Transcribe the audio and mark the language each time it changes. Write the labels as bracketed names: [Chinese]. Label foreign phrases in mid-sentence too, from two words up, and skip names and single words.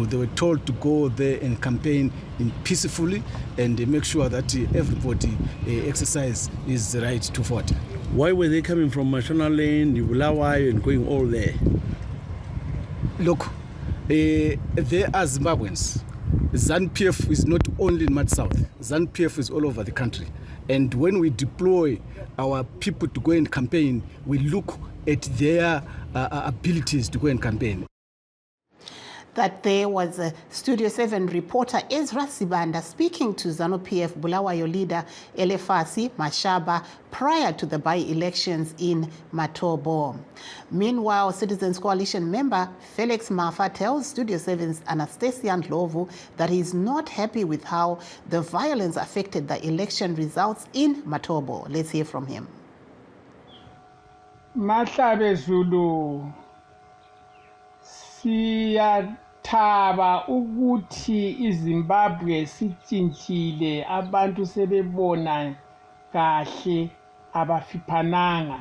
[English] They were told to go there and campaign in peacefully and make sure that everybody exercise his right to vote. Why were they coming from Mashonaland, Bulawayo, and going all there? Look, they are Zimbabweans. ZANU-PF is not only in Mat South. ZANU-PF is all over the country. And when we deploy our people to go and campaign, we look at their abilities to go and campaign. That there was a Studio 7 reporter Ezra Sibanda speaking to ZANU-PF Bulawayo leader Elefasi Mashaba prior to the by-elections in Matobo. Meanwhile, Citizens Coalition member Felix Mafa tells Studio 7's Anastasia Ndlovu that he is not happy with how the violence affected the election results in Matobo. Let's hear from him. [North Ndebele] Mahlabe Zulu siyathaba ukuthi iZimbabwe sitshintshile, abantu sebebona kahle abafiphananga.